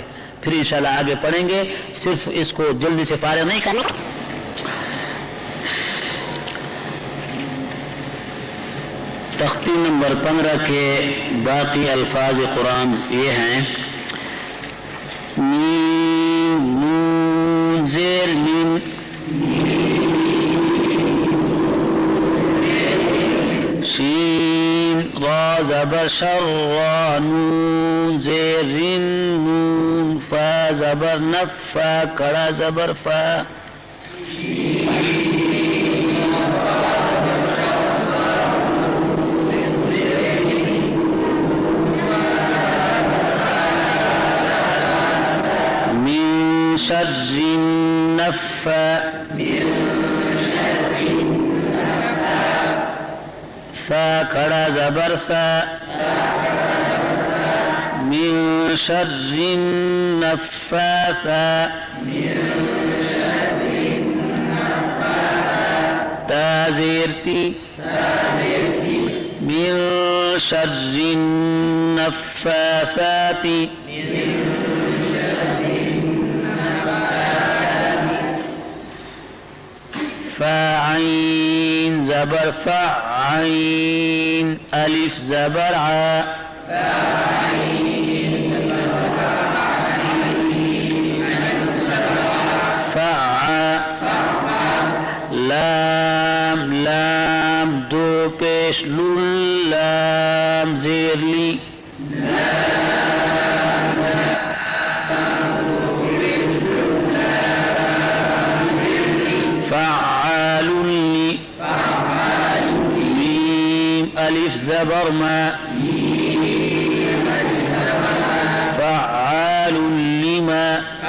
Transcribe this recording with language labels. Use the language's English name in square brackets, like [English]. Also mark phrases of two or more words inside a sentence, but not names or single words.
[Urdu] پھر انشاءاللہ آگے پڑھیں گے. صرف اس کو جلدی سے فارغ نہیں کرنا. تختی نمبر 15 کے باقی الفاظ قرآن یہ ہیں. میم نون زیر میم، شین را زبر شر را، نون زیر رن، نون فا زبر نف، فا کڑا زبر فا، [Arabic] من شر النفا، [Urdu] فا کھڑا زبر فا، [Arabic] من شر النفاثا، [Urdu] تا زیر تی، [Arabic] من شر النفاثات، [Urdu] فاعین زبر فعین، الف زبر ع، فع، لام لام دو پیش لول، لام زیر لی، الف زبر ما، [Arabic] فعال لما،